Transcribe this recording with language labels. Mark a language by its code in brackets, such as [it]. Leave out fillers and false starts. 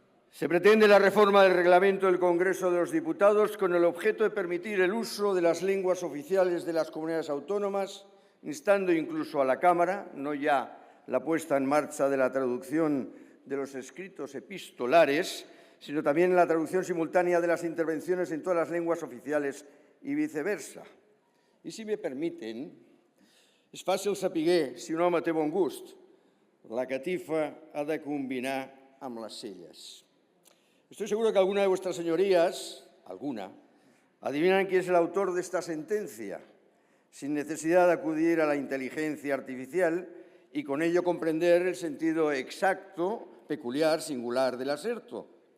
[es] Se pretende la reforma del reglamento del Congreso de los Diputados con el objeto de permitir el uso de las lenguas oficiales de las comunidades autónomas, instando incluso a la Cámara, no ya la puesta en marcha de la traducción de los escritos epistolares, sino también la traducción simultánea de las intervenciones en todas las lenguas oficiales y viceversa. Y si me permiten, [ca] és fàcil saber si un home té bon gust. La catifa ha de combinar amb les celles. [es] Estoy seguro que alguna de vuestras señorías, adivinan quién es el autor de esta sentencia, sin necesidad de acudir a la inteligencia artificial y con ello comprender el sentido exacto, peculiar, singular del aserto.